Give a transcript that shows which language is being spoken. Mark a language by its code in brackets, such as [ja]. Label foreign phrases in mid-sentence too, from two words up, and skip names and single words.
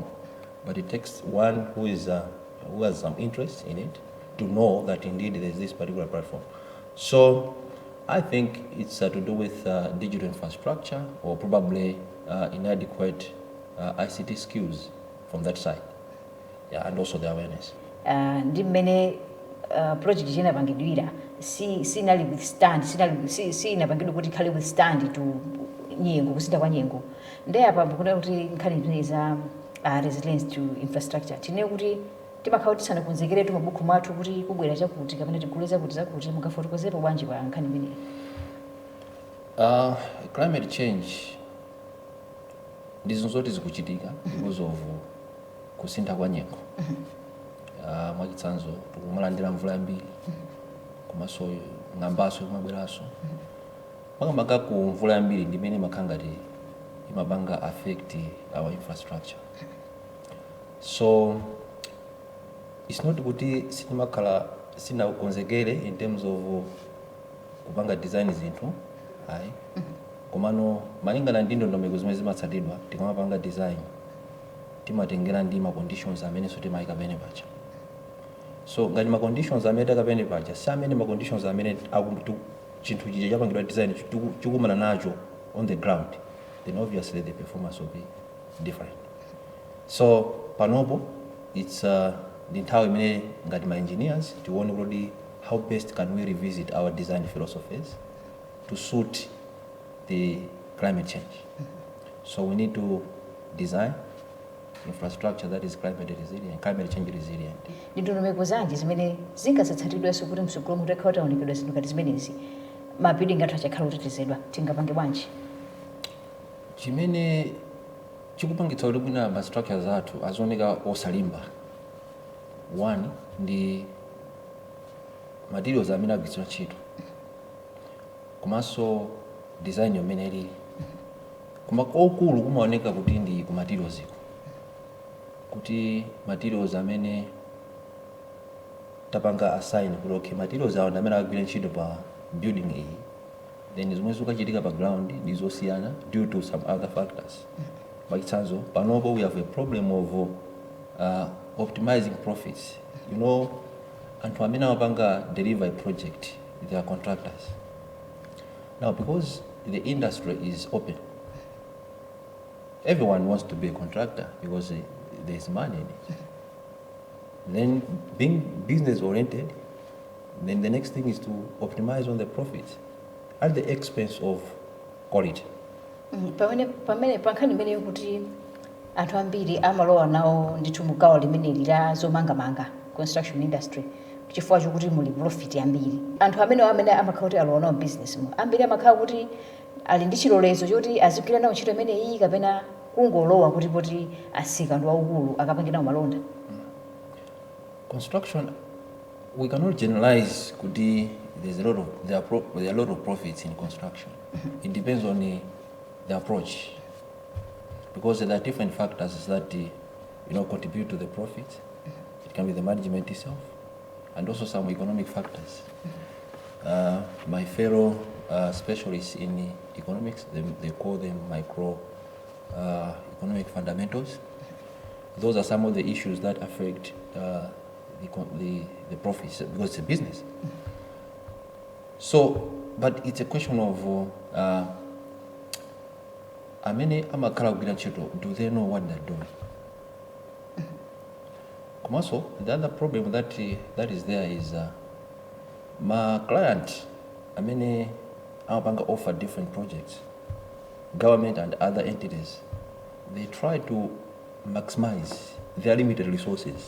[en] But it takes one who has some interest in it to know that indeed there is this particular platform. So I think it's to do with digital infrastructure or probably inadequate ICT skills from that side, yeah, and also the awareness. [ny] Ndi mmene project inapangidwira sinali withstand sinapangidwa kuti ikhale withstand to nyengo kusintha kwa nyengo ndi apa mukuna kuti nkhani zimene za [en] resilience to infrastructure [ny] tine kuti timakhala kuti tisanakonzekeretu mabuku mwathu kuti kubwera chakuti kapena tigule zakuti mukafotokozepo bwanji pa nkhani imeneyi. Climate change ndizo zoti zikuchitika [en] because of [ny] kusintha kwa nyengo. Mwachitsanzo tikumalandira mvula yambiri komanso ng'ambaso imabweranso makamaka ku mvula yambiri ndimene makhala ngati imapanga [en] affect our infrastructure. So it's not [ny] kuti sitimakhala sinakonzekere [en] in terms of [ny] kupanga design zinthu ayi komano malingana ndi ndondomeko zimene zimatsatidwa tikamapanga design timatengera ndi ma conditions amene so timayika pene pacha. So ngati ma conditions amene takapene pacha si amene ma conditions amene chinthu chija chapangidwa design chikumana nacho [en] on the ground, then obviously the performance will be different. So panopo it's the [ny] nthawi imene ngati ma engineers tione kuti [en] how best can we revisit our design philosophies to suit the climate change. So we need to design infrastructure that is climate resilient, climate change resilient. [ny] Ndondomeko zanji zimene zingasatsatidwenso kuti msogolo mutakhala taonekedwa zinthu ngati zimenezi mabuilding athu achakhala otetezedwa tingapange bwanji? Chimene chikupangitsa kuti bwina ma structures athu azioneka osalimba, one ndi materials amene agwiritsidwa ntchito komanso design yomene ili koma okulu kumaoneka kuti ndi ku materials iko kuti materials amene tapanga assign kuti okay materials awo amene agwira ntchito pa building iyi then zomwe zikuchitika pa ground ndi zosiyana [en] due to some other factors. [ny] Mwachitsanzo panopo [en] we have a problem of optimizing profits. You know, [ny] anthu amene amapanga [en] deliver a project, they are contractors. Now because the industry is open, everyone wants to be a contractor because there is money in it. Then being business oriented, then the next thing is to optimize on the profits at the expense of quality. [ny] Pamene pankhani imene yokuti anthu ambiri amalowa nawo ndithu mugawo limeneli la zomangamanga [en] construction industry [ny] chifukwa chokuti muli profit ambiri. Anthu amene amakhala kuti alowa nawo business mu ambiri amakhala kuti ali ndi chilolezo choti azigwira nawo ntchito imeneyi kapena kungolowa kuti asika ndi waukulu akapange nawo malonda. [en] Construction, we cannot generalize kuti there are a lot of profits in construction. It depends on the approach, because there are different factors that contribute to the profit. It can be the management itself, and also some economic factors. My fellow specialists in economics, they call them micro economic fundamentals. Those are some of the issues that affect the profits because it's a business. So, but it's a question of [ny] amene amakhala kugwira ntchito, [en] do they know what they're doing? Also, the other problem that is there is my client amene Unpacked offer different projects. Government and other entities, they try to maximize their limited resources.